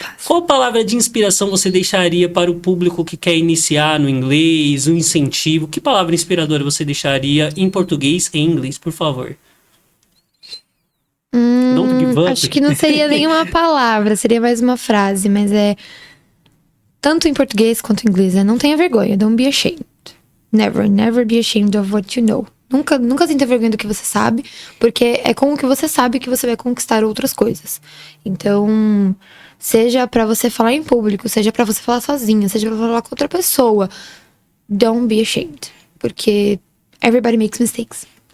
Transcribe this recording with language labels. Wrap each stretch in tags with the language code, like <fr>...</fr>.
<pt>Qual palavra de inspiração você deixaria para o público que quer iniciar no inglês, um incentivo? Que palavra inspiradora você deixaria em português e inglês, por favor?</pt> <en>Don't give up.</en> <pt>Acho que não seria nenhuma palavra, seria mais uma frase, mas é tanto em português quanto em inglês, não tenha vergonha, don't be ashamed.</pt> <en>Never be ashamed of what you know.</en> <pt>Nunca sinta vergonha do que você sabe, porque é com o que você sabe que você vai conquistar outras coisas. Então, seja pra você falar em público, seja pra você falar sozinha, seja pra falar com outra pessoa, don't be ashamed, porque everybody makes mistakes.</pt>